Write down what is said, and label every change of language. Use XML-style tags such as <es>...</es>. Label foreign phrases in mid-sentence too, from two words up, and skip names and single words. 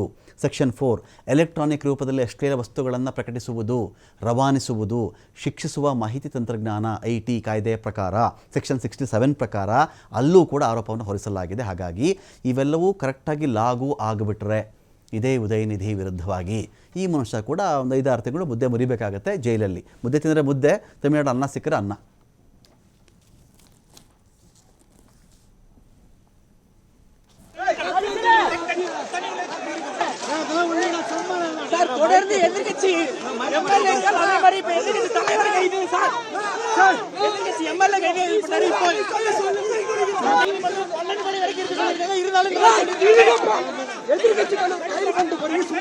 <kn>ಸೆಕ್ಷನ್ 4 ಎಲೆಕ್ಟ್ರಾನಿಕ್ ರೂಪದಲ್ಲಿ ಅಶ್ಲೀಲ ವಸ್ತುಗಳನ್ನು ಪ್ರಕಟಿಸುವುದು, ರವಾನಿಸುವುದು, ಶಿಕ್ಷಿಸುವ ಮಾಹಿತಿ ತಂತ್ರಜ್ಞಾನ IT ಕಾಯ್ದೆಯ ಪ್ರಕಾರ, ಸೆಕ್ಷನ್ 67 ಪ್ರಕಾರ ಅಲ್ಲೂ ಕೂಡ ಆರೋಪವನ್ನು ಹೊರಿಸಲಾಗಿದೆ. ಹಾಗಾಗಿ ಇವೆಲ್ಲವೂ ಕರೆಕ್ಟಾಗಿ ಲಾಗೂ ಆಗಿಬಿಟ್ರೆ ಇದೇ ಉದಯನಿಧಿ ವಿರುದ್ಧವಾಗಿ ಈ ಮನುಷ್ಯ ಕೂಡ ಒಂದು 5-6 ತಿಂಗಳು ಮುದ್ದೆ ಮುರಿಬೇಕಾಗತ್ತೆ ಜೈಲಲ್ಲಿ. ಮುದ್ದೆ ತಿಂದರೆ ಮುದ್ದೆ, ತಮಿಳುನಾಡು ಅನ್ನ ಸಿಕ್ಕರೆ ಅನ್ನ.</kn> <ta>தொடர்ந்து எதிர்கட்சி எம்எல்ஏக்கள் அதேமாதிரி இப்ப எதிர்கட்சி தலைவர் கைது சார் எதிர்கட்சி எம்எல்ஏ கைது இருந்தாலும் எதிர்கட்சிகள் கைது கொண்டு போய்</ta>